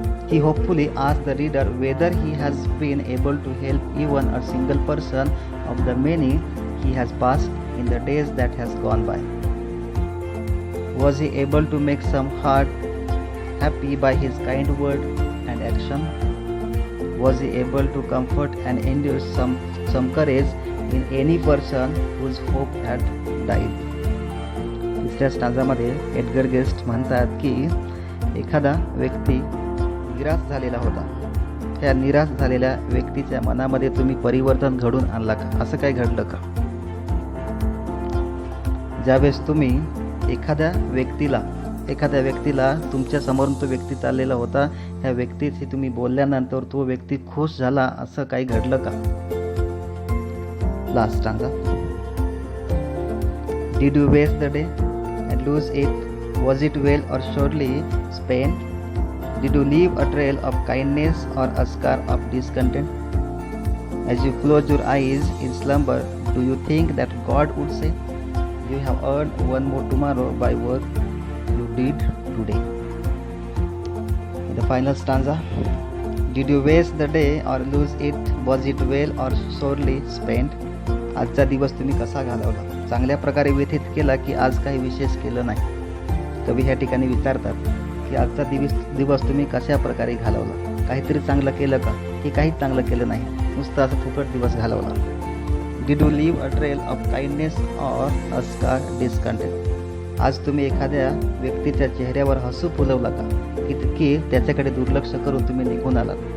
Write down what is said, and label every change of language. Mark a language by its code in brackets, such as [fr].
[en] He hopefully asks the reader whether he has been able to help even a single person of the many he has passed in the days that has gone by. Was he able to make some heart happy by his kind word and action? Was he able to comfort and induce some courage in any person whose hope had died? [mr] तिसऱ्या स्टांजामध्ये Edgar guest म्हणतात की एखादा व्यक्ती निराश झालेला होता, त्या निराश झालेल्या व्यक्तीच्या मनामध्ये तुम्ही परिवर्तन घडून आणला का. असं काही घडलं का. ज्यावेळेस तुम्ही एखाद्या व्यक्तीला तुमच्या समोरून तो व्यक्ती चाललेला होता, त्या व्यक्तीशी तुम्ही बोलल्यानंतर तो व्यक्ती खुश झाला, असं काही घडलं का. [en] Last stanza. Did you waste the day and lose it? Was it well or surely spent? Did you leave a trail of kindness or a scar of discontent? As you close your eyes in slumber, do you think that God would say, you have earned one more tomorrow by work you did today? In the final stanza, did you waste the day or lose it? Was it well or sorely spent? [mr] आजचा दिवस तुम्ही कसा घालवला. चांगल्या प्रकारे व्यतीत केला की आज काही विशेष केलं नाही. कवी ह्या ठिकाणी विचारतात की आजचा दिवस तुम्ही कशा प्रकारे घालवला. काहीतरी चांगलं केलं का, की काहीच चांगलं केलं नाही, नुसतं असं फुकट दिवस घालवला. [en] did you leave a trail of kindness or a scar discontent, [mr] आज तुम्ही एखाद्या व्यक्तीच्या चेहऱ्यावर हसू फुलवला का, की त्याच्याकडे दुर्लक्ष करून तुम्ही निघून आलात.